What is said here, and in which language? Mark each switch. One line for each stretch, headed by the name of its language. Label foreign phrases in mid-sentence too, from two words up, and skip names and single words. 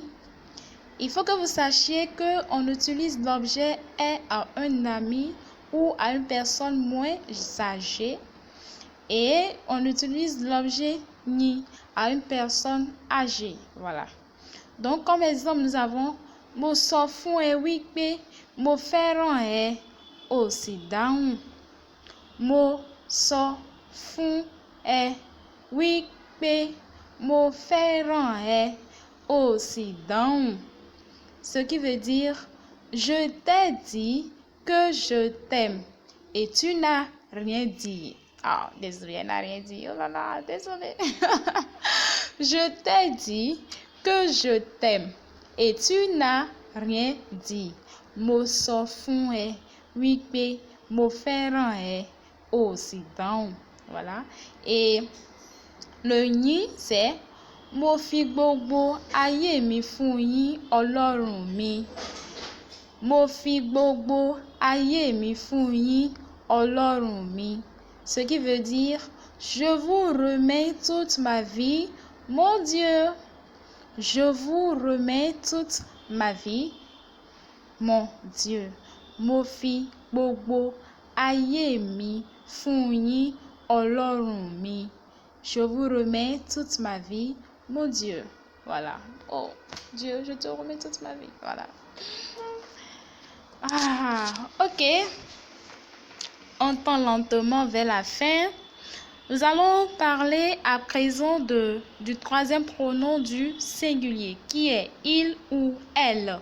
French: Il faut que vous sachiez qu'on utilise l'objet est à un ami ou à une personne moins âgée et on utilise l'objet ni à une personne âgée. Voilà. Donc, comme exemple, nous avons
Yoruba: mo sọ fún ẹ wípé mo fẹ́ràn ẹ ó sì dáhùn. Mo sọ fún ẹ wípé mo fẹ́ràn ẹ ó sì dáhùn.
French: Ce qui veut dire, je t'ai dit que je t'aime et tu n'as rien dit. Ah, désolé, elle n'a rien dit. Oh là là, désolé. Je t'ai dit que je t'aime et tu n'as rien dit.
Yoruba: Mo sọ fún ẹ wípé mo fẹ́ràn ẹ ó sì dáhùn.
French: Voilà. Et le yín, c'est
Yoruba: mo fi gbogbo ayé mi fún yín Ọlọ́run mi. Mo fi gbogbo ayé mi fún yín Ọlọ́run mi.
French: Ce qui veut dire, je vous remets toute ma vie, mon Dieu. Je vous remets toute ma vie, mon Dieu.
Yoruba: Mo fi gbogbo ayé mi fún yín Ọlọ́run mi.
French: Je vous remets toute ma vie, mon Dieu. Voilà. Oh, Dieu, je te remets toute ma vie. Voilà. Ah, ok. On tend lentement vers la fin. Nous allons parler à présent du troisième pronom du singulier, qui est il ou elle.